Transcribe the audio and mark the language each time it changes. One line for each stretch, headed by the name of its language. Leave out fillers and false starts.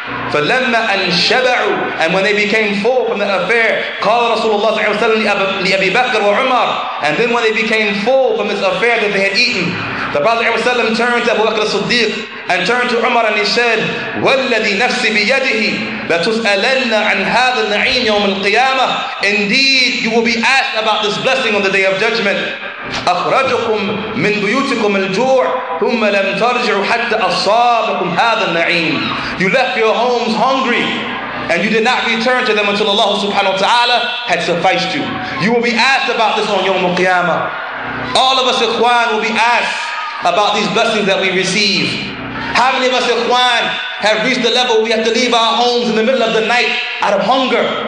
English: فَلَمَّا أَنْ شَبَعُوا, and when they became full from that affair, قال رسول الله صلى الله عليه وسلم لأبي بكر وعمر, and then when they became full from this affair that they had eaten, the Prophet ﷺ turned to Abu Bakr as-Siddiq and turned to Umar and he said, وَالَّذِي نَفْسِ بِيَدِهِ لَتُسْأَلَنَّ عَنْ هَذَا النَّعِيمِ يَوْمَ الْقِيَامَةِ, indeed you will be asked about this blessing on the day of judgment.
Arabic: أخرجكم من بيوتكم الجوع ثم لم ترجعوا حتى أصابكم هذا النعيم.
English: You left your homes hungry and you did not return to them until Allah subhanahu wa ta'ala had sufficed you. You will be asked about this on Yawm al-Qiyamah. All of us, ikhwan, will be asked about these blessings that we receive. How many of us, ikhwan, have reached the level we have to leave our homes in the middle of the night out of hunger?